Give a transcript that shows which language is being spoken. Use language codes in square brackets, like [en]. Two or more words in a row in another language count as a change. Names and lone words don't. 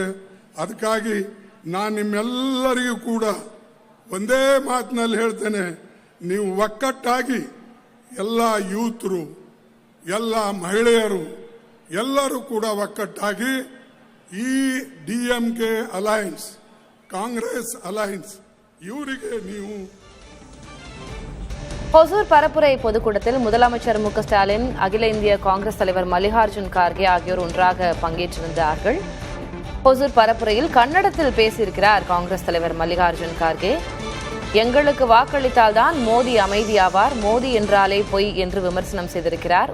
[kn] ಅದಕ್ಕಾಗಿ ನಾನು ನಿಮ್ಮೆಲ್ಲರಿಗೂ ಕೂಡ ಒಂದೇ ಮಾತಿನಲ್ಲಿ ಹೇಳ್ತೇನೆ, ನೀವು ಒಕ್ಕಟ್ಟಾಗಿ ಎಲ್ಲ ಯೂತ್ರು, ಎಲ್ಲ ಮಹಿಳೆಯರು ಎಲ್ಲರೂ ಕೂಡ ಒಕ್ಕಟ್ಟಾಗಿ ಈ DMK ಅಲಯನ್ಸ್, ಕಾಂಗ್ರೆಸ್ ಅಲಯನ್ಸ್ ಇವರಿಗೆ ನೀವು [ta] ஹொசூர் பரப்புரை பொதுக்கூட்டத்தில் முதலமைச்சர் மு க ஸ்டாலின், அகில இந்திய காங்கிரஸ் தலைவர் மல்லிகார்ஜுன் கார்கே ஆகியோர் ஒன்றாக பங்கேற்றிருந்தார்கள். ஹொசூர் பரப்புரையில் கன்னடத்தில் பேசியிருக்கிறார் காங்கிரஸ் தலைவர் மல்லிகார்ஜுன் கார்கே. எங்களுக்கு வாக்களித்தால்தான் மோடி அமைதியாவார், மோடி என்றாலே பொய் என்று விமர்சனம் செய்திருக்கிறார்.